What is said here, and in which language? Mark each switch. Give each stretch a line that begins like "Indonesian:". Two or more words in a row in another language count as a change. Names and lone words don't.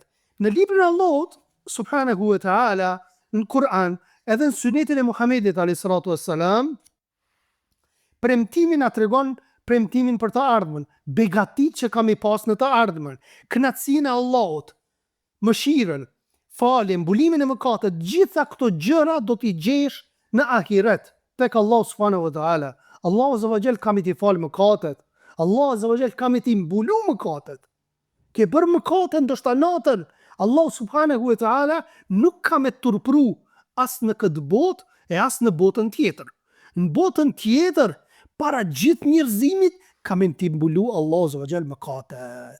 Albanian: Në librin e Allahut
Arabic: سبحانه وتعالى,
Albanian: në Kur'an, edhe në sunetin e Muhammedit
Arabic: عليه الصلاة والسلام,
Albanian: premtimin na tregon premtimin për të ardhmen, begatit që kam i pas në të ardhmen, kënaqësinë e Allahut, mëshirën, faljen, mbulimin e mëkatet, gjitha këto gjëra do t'i gjesh në ahiret tek Allah
Arabic: سبحانه وتعالى.
Albanian: Allah
Arabic: عز وجل
Albanian: kam i t'i fal mëkatet. Allah
Arabic: عز وجل
Albanian: kam i t'i mbulu mëkatet. Ke bër mëkate ndoshta natën, Allah
Arabic: سبحانه وتعالى
Albanian: nuk ka me turpru as në këtë botë e as në botën tjetër. Në botën tjetër, para gjithë njerëzimit, ka me t'i mbulu Allah
Arabic: عز وجل
Albanian: mëkatet.